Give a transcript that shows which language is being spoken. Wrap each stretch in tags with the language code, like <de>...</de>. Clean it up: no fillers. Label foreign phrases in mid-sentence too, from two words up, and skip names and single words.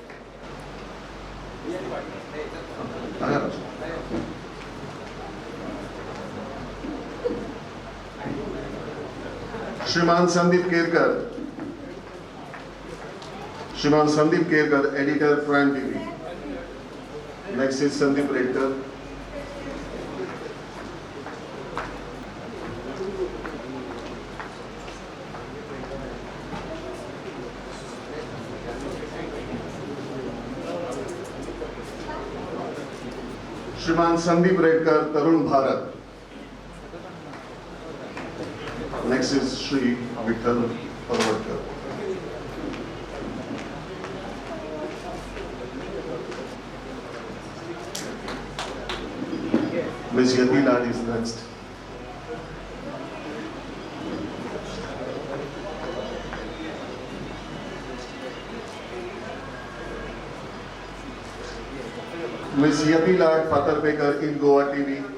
<en>श्रीमान संदीप केरकर. श्रीमान संदीप केरकर, एडिटर, प्राइम टीवी. next is संदीप रेडकर. श्रीमान संदीप रेडकर, तरुण भारत. next is श्री विठ्ठल परवडकर. Miss Yati Lad is next. Miss Yati Lad Patarpekar in Goa TV.</en>